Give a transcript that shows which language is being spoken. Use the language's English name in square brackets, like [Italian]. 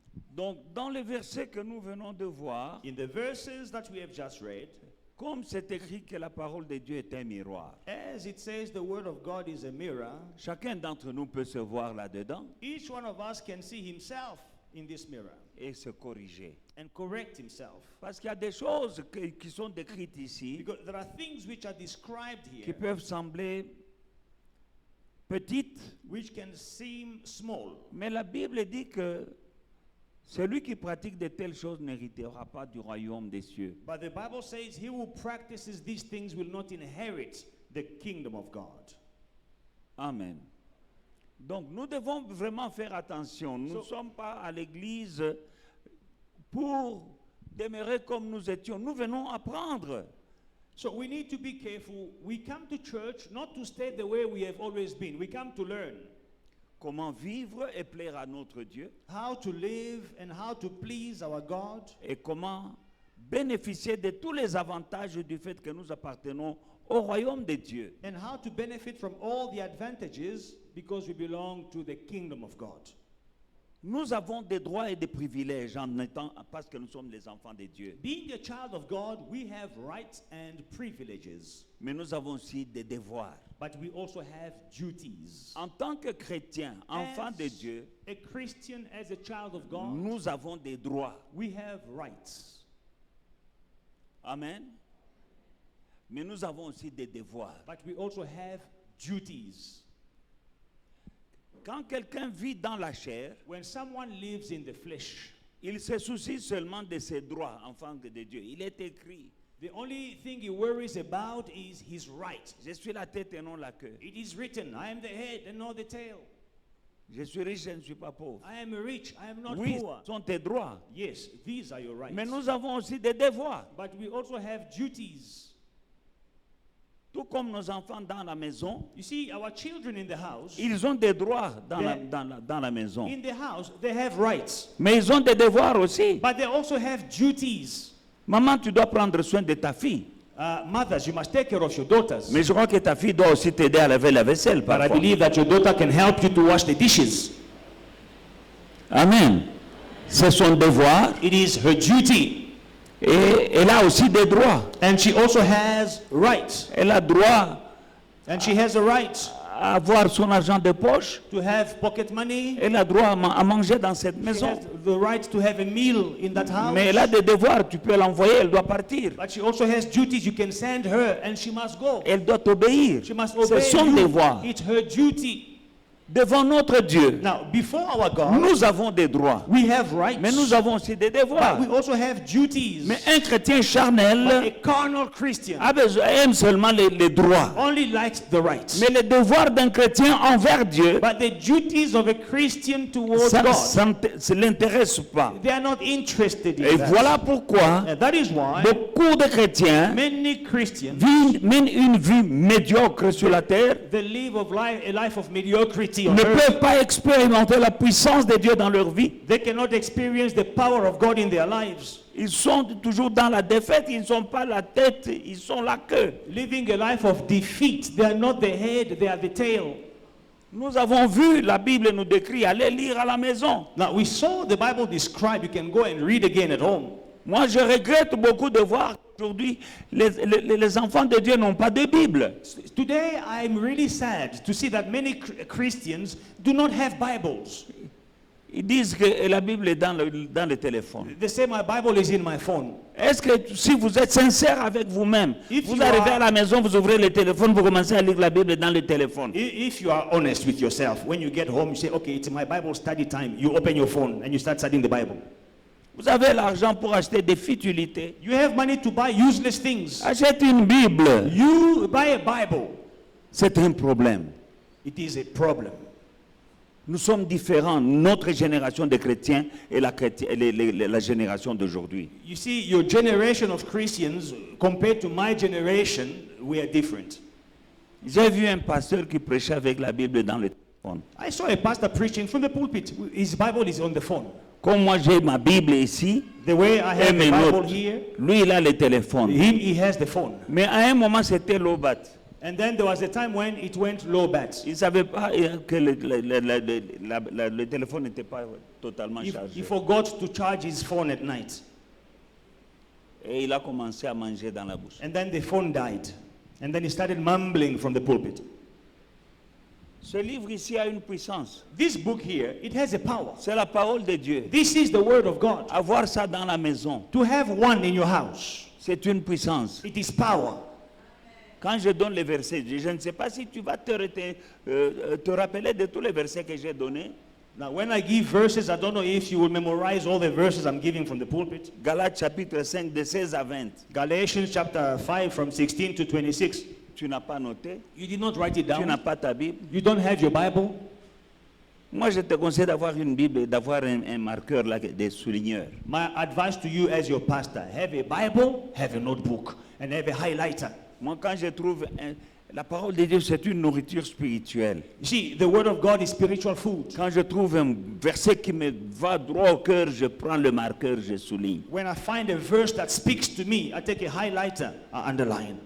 [French] Donc, dans les versets que nous venons de voir, [English] In the verses that we have just read, [French] comme c'est écrit que la parole de Dieu est un miroir, [English] as it says the word of God is a mirror, [French] chacun d'entre nous peut se voir là-dedans [English] each one of us can see himself in this mirror [French] et se corriger. [English] and correct himself. [French] Parce qu'il y a des choses qui sont décrites ici [English] Because there are things which are described [French] qui [English] here [French] peuvent sembler petites, [English] which can seem small. [French] mais la Bible dit que celui qui pratique de telles choses n'héritera pas du royaume des cieux. [English] But the Bible says he who practices these things will not inherit the kingdom of God. [French] Amen. Donc nous devons vraiment faire attention. Nous ne sommes pas à l'église pour demeurer comme nous étions. Nous venons apprendre. [English] So we need to be careful. We come to church not to stay the way we have always been. We come to learn [French] Comment vivre et plaire à notre Dieu. [English] how to live and how to please our God, [French] Et comment bénéficier de tous les avantages du fait que nous appartenons au royaume de Dieu. [English] and how to benefit from all the advantages because we belong to the kingdom of God. [French] Nous avons des droits et des privilèges en étant, parce que nous sommes les enfants de Dieu. [English] Being a child of God, we have rights and privileges, [French] Mais nous avons aussi des devoirs. [English] but we also have duties. [French] En tant que chrétiens, enfants de [English] As [French] Dieu, [English] a Christian, as a child of God, [French] nous avons des droits. [English] we have rights, [French] Amen. Mais nous avons aussi des devoirs. [English] but we also have duties. [French] Quand quelqu'un vit dans la chair, [English] When someone lives in the flesh, [French] il se soucie seulement de ses droits, enfant de Dieu. Il est écrit, [English] the only thing he worries about is his right. [French] je suis la tête et non la queue. [English] It is written, I am the head and not the tail. [French] Je suis riche, je ne suis pas pauvre. [English] I am rich, I am not [French] Oui, [English] poor. [French] ce sont tes droits. [English] Yes, these are your rights. [French] Mais nous avons aussi des devoirs. [English] But we also have duties. [French] Tout comme nos enfants dans la maison, [English] You see, our children in the house, [French] ils ont des droits dans [English] Yeah. [French] dans la maison. [English] in the house, they have rights. [French] Mais ils ont des devoirs aussi. [English] But they also have duties. [French] Maman, tu dois prendre soin de ta fille. [English] Mothers, you must take care of your daughters. [French] Mais je crois que ta fille doit aussi t'aider à laver la vaisselle. [English] But I [French] Parfois. [English] believe that your daughter can help you to wash the dishes. [French] Amen. C'est son devoir [English] It is her duty. [French] et elle a aussi des droits. [English] And she also has rights. [French] Elle a droit [English] And she has a right [French] à avoir son argent de poche. [English] to have pocket money. [French] Elle a droit à manger dans cette [English] She [French] maison. [English] has the right to have a meal in that house. [French] Mais elle a des devoirs. Tu peux l'envoyer, elle doit partir. [English] But she also has duties. You can send her and she must go. [French] Elle doit obéir. [English] She must [French] C'est [English] obey [French] son [English] you. [French] devoir. [English] It's her duty. [French] Devant notre Dieu, [English] Now, before our God, [French] nous avons des droits. [English] we have rights. [French] Mais nous avons aussi des devoirs. [English] But we also have duties. [French] Mais un chrétien [English] But [French] charnel [English] a carnal Christian [French] aime seulement les droits. [English] only likes the rights. [French] Mais les devoirs d'un chrétien envers Dieu, [English] But the duties of a Christian towards [French] ça [English] God, [French] ne l'intéresse pas. [English] they are not interested in [French] Et [English] that. [French] voilà pourquoi [English] And that is why [French] beaucoup de chrétiens [English] many Christians [French] mènent une vie médiocre sur la terre, [English] they live a life of mediocrity on [French] ne [English] earth. [French] peuvent pas expérimenter la puissance de Dieu dans leur vie. [English] They cannot experience the power of God in their lives. [French] Ils sont toujours dans la défaite, ils ne sont pas la tête, ils sont la queue. [English] Living a life of defeat. They are not the head, they are the tail. [French] Nous avons vu, la Bible nous décrit, allez lire à la maison. [English] Now, we saw the Bible described. You can go and read again at home. [French] Moi, je regrette beaucoup de voir qu'aujourd'hui, les enfants de Dieu n'ont pas de Bible. [English] Today, I'm really sad to see that many Christians do not have Bibles. [French] Ils disent que la Bible est dans le téléphone. [English] They say my Bible is in my phone. [French] Est-ce que si vous êtes sincère avec vous-même, [English] If [French] vous [English] you [French] arrivez [English] are- [French] à la maison, vous ouvrez le téléphone, vous commencez à lire la Bible dans le téléphone. [English] If you are honest with yourself, when you get home, you say, okay, it's my Bible study time. You open your phone and you start studying the Bible. [French] Vous avez l'argent pour acheter des futilités. [English] You have money to buy useless things. [French] Achète une Bible. [English] You buy a Bible. [French] C'est un problème. [English] It is a problem. [French] Nous sommes différents, notre génération de chrétiens et la génération d'aujourd'hui. [English] You see, your generation of Christians compared to my generation, we are different. [French] J'ai vu un pasteur qui prêchait avec la Bible dans le téléphone. [English] I saw a pastor preaching from the pulpit. His Bible is on the phone. [French] Comme moi j'ai ma Bible ici, [English] The way I [French] et [English] have [French] mes [English] the Bible [French] notes, [English] here, [French] lui il a le téléphone. [English] he has the phone. [French] Mais à un moment c'était l'obat. [English] And then there was a time when it went low bat. [French] Il ne savait pas que le téléphone n'était pas totalement chargé. [English] He forgot to charge his phone at night. [French] Et il a commencé à manger dans la bouche. [English] And then the phone died. And then he started mumbling from the pulpit. [French] Ce livre ici a une puissance. [English] This book here, it has a power. [French] C'est la parole de Dieu. [English] This is the word of God. [French] Avoir ça dans la maison, [English] To have one in your house, [French] c'est une puissance. [English] it is power. [French] Quand je donne les versets, je ne sais pas si tu vas te rappeler de tous les versets que j'ai donnés. [English] Now, when I give verses, I don't know if you will memorize all the verses I'm giving from the pulpit. [French] Galates chapitre 5, de 16 à 20. [English] Galatians chapter 5 from 16 to 26. [French] Tu n'as pas noté, [English] You did not write it [French] tu n'as [English] down. [French] pas ta Bible. [English] You don't have your Bible. [French] Moi, je te conseille d'avoir une Bible et d'avoir un marqueur, là, des souligneurs. [English] My advice to you as your pastor, have a Bible, have a notebook, and have a highlighter. [French] Moi, quand je trouve la parole de Dieu, c'est une nourriture spirituelle. [English] You see, the word of God is spiritual food. [French] Quand je trouve un verset qui me va droit au cœur, je prends le marqueur, je souligne. [English] When I find a verse that speaks to me, I take a highlighter, I underline.